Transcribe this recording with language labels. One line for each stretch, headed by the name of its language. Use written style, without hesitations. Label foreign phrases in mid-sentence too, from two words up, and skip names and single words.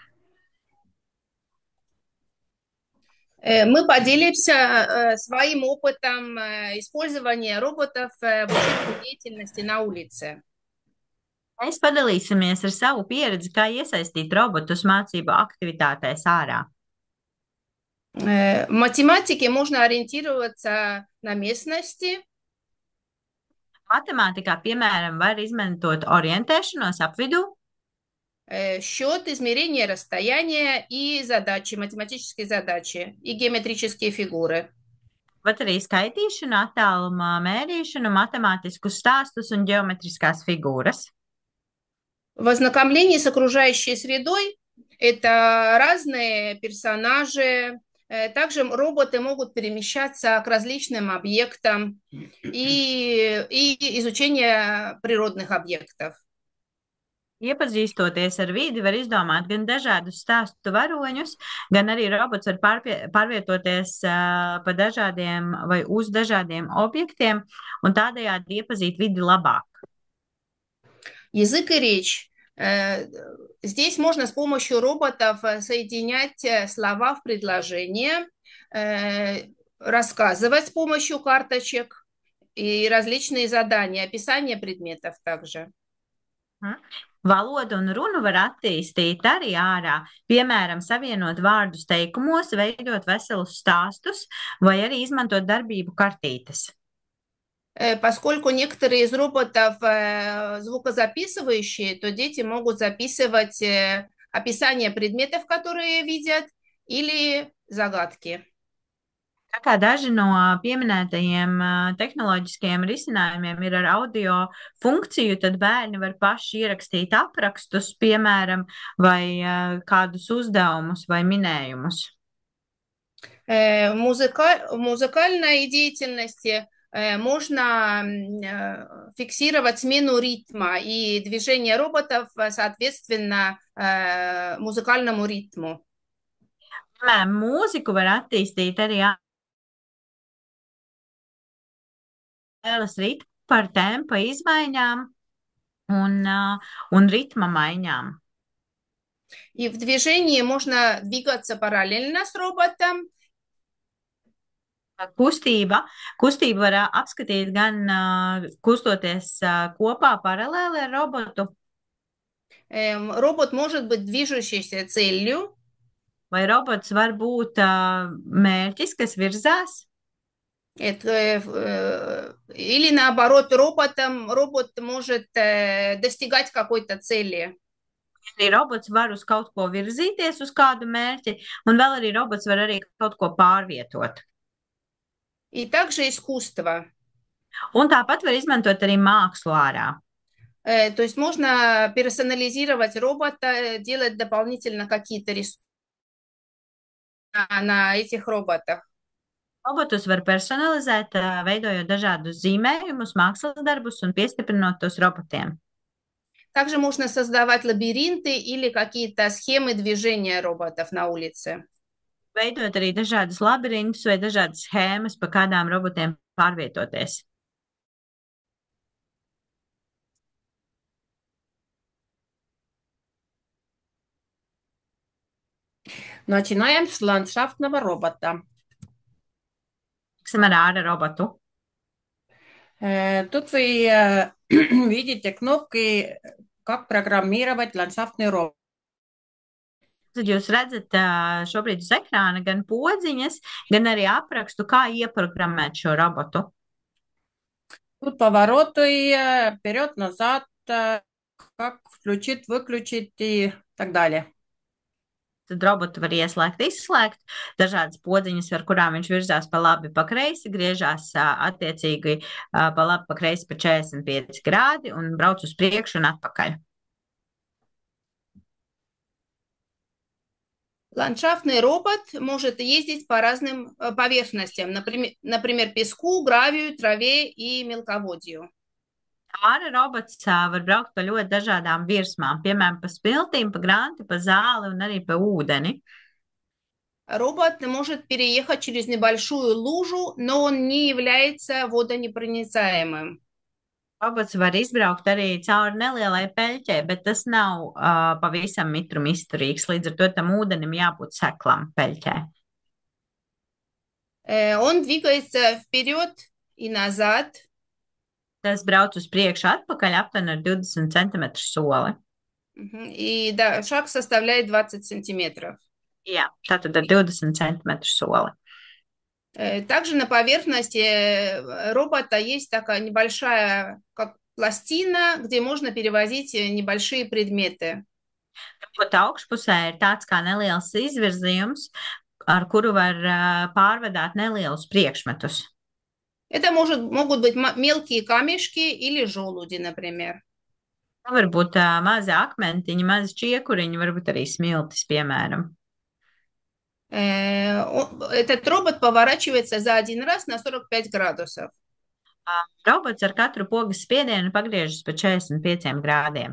Russian: Мы поделимся своим опытом использования роботов в учебной деятельности на улице.
Latvian: Mēs padalīsimies ar savu pieredzi, kā iesaistīt robotus mācību aktivitātēs ārā.
Russian: В математике можно ориентироваться на местности.
Latvian: Matemātikā, piemēram, var izmantot orientēšanos apvidū,
Russian: Счет, измерение расстояния и задачи, математические задачи и геометрические фигуры.
Latvian: vai arī skaitīšanu, attāluma mērīšanu, matemātiskus stāstus un ģeometriskās figūras.
Russian: В ознакомлении с окружающей средой это разные персонажи. Также роботы могут перемещаться к различным объектам и изучение природных объектов.
Latvian: Iepazīstoties ar vidi, var izdomāt gan dažādus stāstu varoņus, gan arī robots var pārvietoties pa dažādiem vai uz dažādiem objektiem un tādējādi iepazīt vidi labāk.
Russian: Язык и речь. Здесь можно с помощью роботов соединять слова в предложения, рассказывать с помощью карточек и различные задания, описание предметов также.
Latvian: Valodu un runu var attīstīt arī ārā, piemēram, savienot vārdus teikumos, veidot veselus stāstus vai arī izmantot darbību kartītes.
Russian: Поскольку некоторые из роботов звукозаписывающие, то дети могут записывать описание предметов, которые видят, или загадки.
Latvian: Tā kā daži no pieminētajiem tehnoloģiskajiem risinājumiem ir ar audio funkciju, tad bērni var paši ierakstīt aprakstus, piemēram, vai kādus uzdevumus vai minējumus.
Russian: В музыкальной деятельности можно фиксировать смену ритма и движение роботов соответственно музыкальному ритму.
Latvian: Piemēram, mūziku var attīstīt arī spēles ritmu par tempa izmaiņām un ritma maiņām.
Russian: И в движении можно двигаться параллельно с роботом.
Latvian: Kustību var apskatīt gan kustoties kopā paralēli ar robotu.
Russian: Робот может быть движущейся целью.
Latvian: Vai robots var būt mērķis, kas virzās?
Russian: Или наоборот, робот может достигать какой-то цели.
Latvian: Arī robots var uz kaut ko virzīties, uz kādu mērķi, un vēl arī robots var arī kaut ko pārvietot.
Russian: И также искусство.
Latvian: Un tāpat var izmantot arī mākslu ārā.
Russian: То есть можно персонализировать робота, делать дополнительно какие-то рисунки на этих роботах.
Latvian: Robotus var personalizēt, veidojot dažādus zīmējumus, mākslas darbus un piestiprinot tos robotiem.
Russian: Также можно создавать лабиринты или какие-то схемы движения роботов на улице.
Latvian: Veidot arī dažādus labirintus vai dažādas schēmas, pa kādām robotiem pārvietoties.
Russian: Начинаем с ландшафтного робота.
Latvian: Sāksim ar āra robotu.
Russian: Тут вы видите кнопки, как программировать ландшафтный робот.
Latvian: Tad jūs redzat šobrīd uz ekrāna gan podziņas, gan arī aprakstu, kā ieprogrammēt šo robotu.
Russian: Тут повороты, вперед-назад, как включить, выключить и так далее.
Latvian: Tad robotu var ieslēgt, izslēgt, dažādas podziņas, ar kurām viņš virzās pa labi, pa kreisi, griežās attiecīgi pa labi, pa kreisi pa 45 grādi un brauc uz priekšu un atpakaļ.
Russian: Ландшафтный робот может ездить по разным поверхностям, например, песку, гравию, траве и мелководью.
Latvian: Āra robots var braukt pa ļoti dažādām virsmām, piemēram, pa spiltīm, pa granti, pa zāli un arī pa ūdeni.
Russian: Робот может переехать через небольшую лужу, но он не является водонепроницаемым.
Latvian: Robots var izbraukt arī cauri nelielai peļķei, bet tas nav pavisam mitruma izturīgs. Līdz ar to tam ūdenim jābūt seklam peļķē.
Russian: Он двигается вперед и назад.
Latvian: Tas brauc uz priekšu atpakaļ aptuveni ar 20 centimetru soli.
Russian: И да, шаг составляет 20 сантиметров.
Latvian: Jā, tātad ar 20 centimetru soli.
Russian: Также на поверхности робота есть такая небольшая как пластина, где можно перевозить небольшие предметы.
Latvian: Pat augšpusē ir tāds kā neliels izvirzījums, ar kuru var pārvedāt nelielus priekšmetus.
Russian: Это могут быть мелкие камешки или желуди, например.
Latvian: Varbūt mazi akmentiņi, mazi čiekuriņi, varbūt arī smiltis, piemēram.
Russian: Этот робот поворачивается за один раз на 45 градусов.
Latvian: Robots ar katru pogas spiedienu pagriežas pa 45 grādiem.